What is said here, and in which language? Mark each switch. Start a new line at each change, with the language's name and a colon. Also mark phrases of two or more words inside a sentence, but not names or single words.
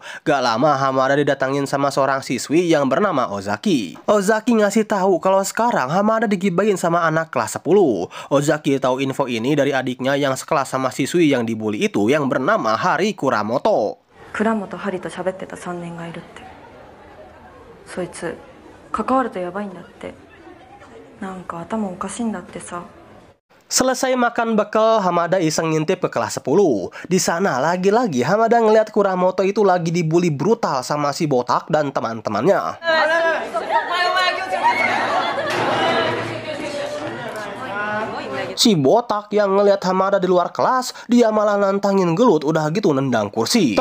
Indonesian: Gak lama Hamada didatangin sama seorang siswi yang bernama Ozaki. Ozaki ngasih tahu kalau sekarang Hamada digibain sama anak kelas 10. Ozaki tahu info ini dari adiknya yang sekelas sama siswi yang dibully itu yang bernama Hari Kuramoto.
Japanese: 倉本ハリとしゃべってた 3年がいるって。そいつ関わるとやばいんだって。なんか頭おかしいんだってさ。
Indonesian: Selesai makan bekal, Hamada iseng ngintip ke kelas 10. Di sana lagi-lagi Hamada ngeliat Kuramoto itu lagi dibully brutal sama si botak dan teman-temannya. Si botak yang ngeliat Hamada di luar kelas, dia malah nantangin gelut, udah gitu nendang kursi.